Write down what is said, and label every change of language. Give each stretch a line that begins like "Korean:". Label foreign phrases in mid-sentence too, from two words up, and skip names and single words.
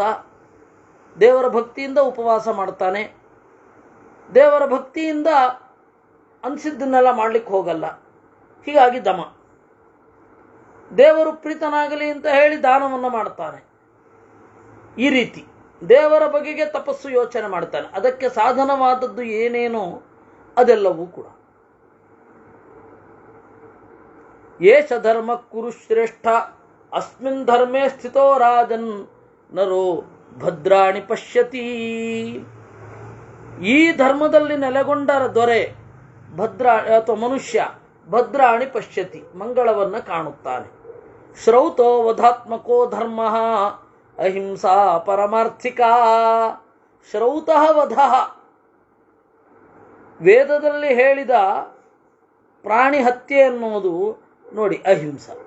Kannada: ದೇವರ ಭಕ್ತಿಯಿಂದ ಉಪವಾಸ ಮಾಡ್ತಾನೆ, ದೇವರ ಭಕ್ತಿಯಿಂದ ಅನಿಸಿದ್ದನ್ನೆಲ್ಲ ಮಾಡಲಿಕ್ಕೆ ಹೋಗಲ್ಲ. ಹೀಗಾಗಿ ದಮ. ದೇವರು ಪ್ರೀತನಾಗಲಿ ಅಂತ ಹೇಳಿ ದಾನವನ್ನು ಮಾಡ್ತಾನೆ. ಈ ರೀತಿ ದೇವರ ಬಗೆಗೆ ತಪಸ್ಸು ಯೋಚನೆ ಮಾಡ್ತಾನೆ. ಅದಕ್ಕೆ ಸಾಧನವಾದದ್ದು ಏನೇನೋ ಅದೆಲ್ಲವೂ ಕೂಡ.
Sanskrit: ಏಷ ಧರ್ಮ ಕುರು ಶ್ರೇಷ್ಠ ಅಸ್ಮಿನ್ ಧರ್ಮೇ ಸ್ಥಿತೋ ರಾಜನ್ ನರೋ ಭದ್ರಾಣಿ ಪಶ್ಯತಿ.
Kannada: ಈ ಧರ್ಮದಲ್ಲಿ ನೆಲೆಗೊಂಡ ದೊರೆ ಭದ್ರ ಅಥವಾ ಮನುಷ್ಯ
Sanskrit: ಭದ್ರಾಣಿ ಪಶ್ಯತಿ,
Kannada: ಮಂಗಳವನ್ನ ಕಾಣುತ್ತಾನೆ.
Sanskrit: ಶ್ರೌತೋ ವಧಾತ್ಮಕೋ ಧರ್ಮ ಅಹಿಂಸಾ ಪರಮಾರ್ಥಿಕ. ಶ್ರೌತಃ ವಧಃ,
Kannada: ವೇದದಲ್ಲಿ ಹೇಳಿದ ಪ್ರಾಣಿ ಹತ್ಯೆ ಅನ್ನೋದು ನೋಡಿ ಅಹಿಂಸ.